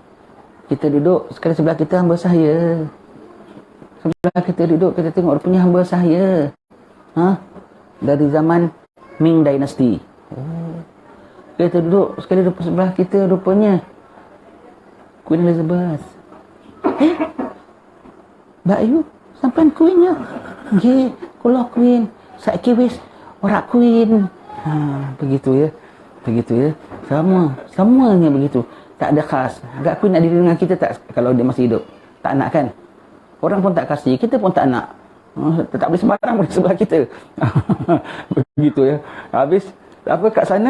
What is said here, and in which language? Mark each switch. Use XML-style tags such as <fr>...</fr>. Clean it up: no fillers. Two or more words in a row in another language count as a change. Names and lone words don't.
<ms>Kita duduk, sekali sebelah kita hamba sahaya. Sebelah kita duduk, kita tengok punya hamba sahaya. Dari zaman Ming Dynasty. Kita duduk, sekali duduk sebelah kita rupanya Queen Elizabeth. Mbak Ayu, sampai Queen ya?</ms> <jv>Nggih, kula Queen. Saiki wis ora Queen.</jv> <ms>Begitu ya. Begitu ya. Semuanya begitu. Tak ada khas. Agak Queen ada dengan kita tak kalau dia masih hidup? Tak nak kan? Orang pun tak kasih, kita pun tak nak. Tak boleh sembarang boleh sebelah kita. Begitu ya. Habis apa kat sana?</ms>